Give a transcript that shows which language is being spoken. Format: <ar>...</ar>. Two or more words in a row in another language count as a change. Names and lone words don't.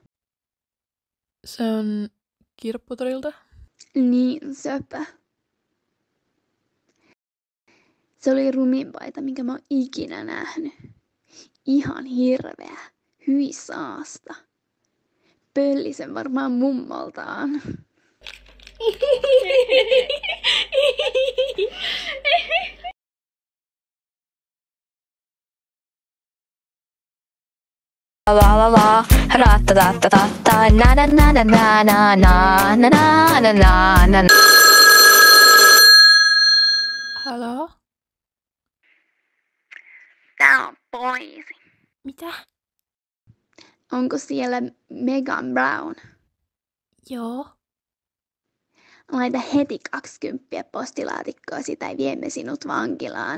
<fi>Se on kirpputorilta. Niin söpö. Se oli rumin paita, minkä mä oon ikinä nähnyt. Ihan hirveä. Hyi saasta. Pölli sen varmaan mummoltaan. La la la, ratatatatata, na na na na na na na na na na na na. Haloo? Tää on poliisi. Mitä? Onko siellä Megan Brown? Joo. Laita heti 20 postilaatikkoa, sitä ei viemme sinut vankilaan.</fi>